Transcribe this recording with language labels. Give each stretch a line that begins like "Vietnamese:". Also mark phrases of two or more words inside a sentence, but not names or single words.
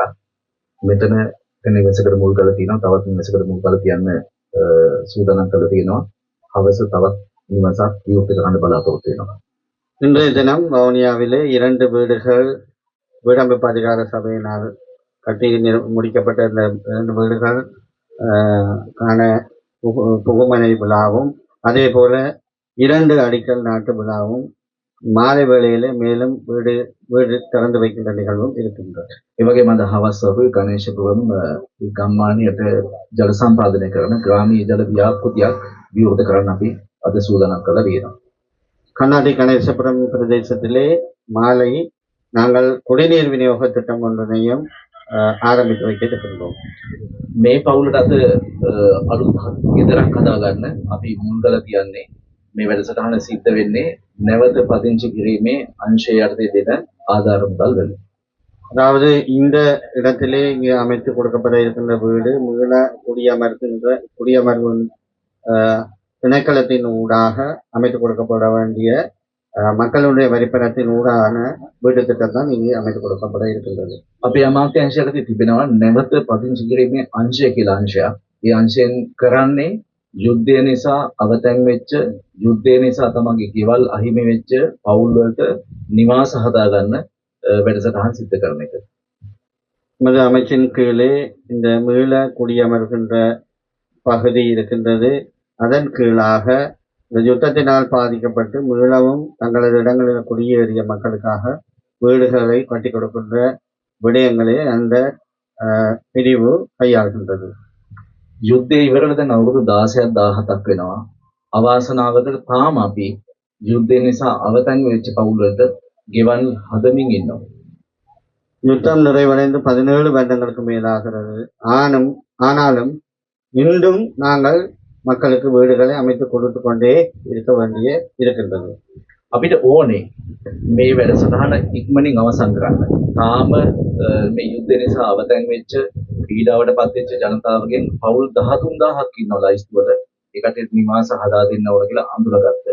Sinhala: මෙතන නිවසකට මුල් කරලා තියෙනවා. තවත් නිවසකට මුල් කරලා තියන්න සූදානම් කරලා තියෙනවා. හවස තවත් නිවසක් විවෘත කරන්න බලාපොරොත්තු වෙනවා.
Tamil: இன்றைய தினம் வவுனியாவிலே 2 வீடுகள் வீடமைப்பு அதிகார சபையினால் கட்டி முடிக்கப்பட்ட இந்த 2 வீடுகள் காண புகுமனை விழாவும் அதே போல 2 அடிக்கல் நாட்டு விழாவும் மாலை வேளையிலே மேலும் வீடு திறந்து வைக்கின்ற நிகழ்வும் இருக்கின்றது.
Sinhala: ඒ වගේම අද හවස වරුවේ ගණේශපුරම් ගම්මානයට ජල සම්පාදනය කරන ග්‍රාමීය ජල ව්‍යාපෘතියක් විවෘත කරන්න අපි අද සූදානම් කරලා තියෙනවා.
Tamil: கண்ணாடி கணேசபுரம் பிரதேசத்திலே மாலை நாங்கள் குடிநீர் விநியோக திட்டம் ஒன்றினையும் ආරම්භ வைக்க இருக்கின்றோம்.
Sinhala: මේ පවුලට අද අලුත් ගෙදරක් හදාගන්න අපි මුල් කරලා තියන්නේ මේ වැඩසටහන සිද්ධ වෙන්නේ නැවත පදිංචි කිරීමේ අංශය යටතේ දෙන ආධාර මුදල් වලින්.
Tamil: அதாவது இந்த இடத்திலே இங்கே அமைத்து கொடுக்கப்பட இருக்கின்ற வீடு மீள குடியமர்வு திணைக்களத்தின் ஊடாக அமைத்து கொடுக்கப்பட வேண்டிய மக்களுடைய வரிப்பணத்தின் ஊடான வீடு திட்டம் தான் இங்கே அமைத்து கொடுக்கப்பட இருக்கின்றது.
Sinhala: අපේ අමාත්‍යාංශයකට තිබෙනවා නැවත පදිංචි කිරීමේ අංශය කියලා අංශයක්. ඒ අංශයෙන් කරන්නේ යුද්ධය නිසා අවතැන් වෙච්ච යුද්ධය නිසා තමන්ගේ ගෙවල් අහිමි වෙච්ච පවුල් වලට නිවාස හදාගන්න වැඩසටහන් සිද්ධ කරන එක.
Tamil: நமது அமைச்சின் கீழே இந்த மீள குடியமர்கின்ற பகுதி இருக்கின்றது. அதன் கீழாக இந்த யுத்தத்தினால் பாதிக்கப்பட்டு மீளவும் தங்களது இடங்களில் குடியேறிய மக்களுக்காக வீடுகளை கட்டி கொடுக்கின்ற விடயங்களை அந்த பிரிவு கையாள்கின்றது.
Sinhala: යුද්ධය ඉවරලා දැන් අවුරුදු 16ක් 17ක් වෙනවා. අවාසනාවකට තාම අපි යුද්ධය නිසා අවතන් වෙච්ච පවුල් වලට ගෙවල් හදමින් ඉන්නවා.
Tamil: யுத்தம் நிறைவடைந்து 17 வருடங்களுக்கு மேலாகிறது. ஆனாலும் இன்றும் நாங்கள் மக்களுக்கு வீடுகளை அமைத்து கொடுத்து கொண்டே இருக்கின்றது.
Sinhala: අපිට ඕනේ මේ වැඩසටහන ඉක්මනින් අවසන් කරන්න. තාම මේ යුද්ධය නිසා අවතැන් වෙච්ච පීඩාවට පත් වෙච්ච ජනතාවගෙන් පවුල් 13000ක් ඉන්නවා ලයිස්තුවල. ඒකට නිවාස හදා දෙන්න ඕන කියලා අඳුරගත්තා.